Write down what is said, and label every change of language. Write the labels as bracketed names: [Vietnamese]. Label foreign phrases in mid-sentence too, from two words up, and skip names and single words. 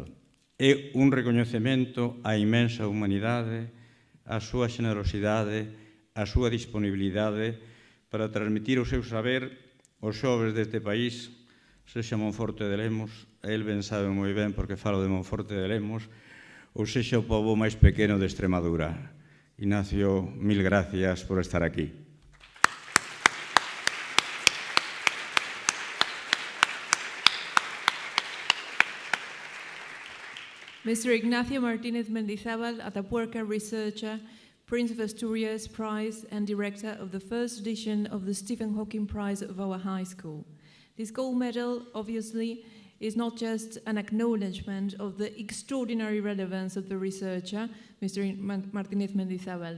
[Galician] É un recoñecemento á inmensa humanidade, á súa xenerosidade, á súa disponibilidade para transmitir o seu saber aos xoves deste país, sexa Monforte de Lemos, el ben sabe moi ben porque falo de Monforte de Lemos, ou sexa o pobo máis pequeno de Extremadura. Ignacio, mil gracias por estar aquí. [English] Mr. Ignacio Martínez Mendizábal, Atapuerca researcher, Prince of Asturias Prize and director of the first edition of the Stephen Hawking Prize of our high school. This gold medal, obviously, is not just an acknowledgement of the extraordinary relevance of the researcher, Mr. Martínez Mendizábal.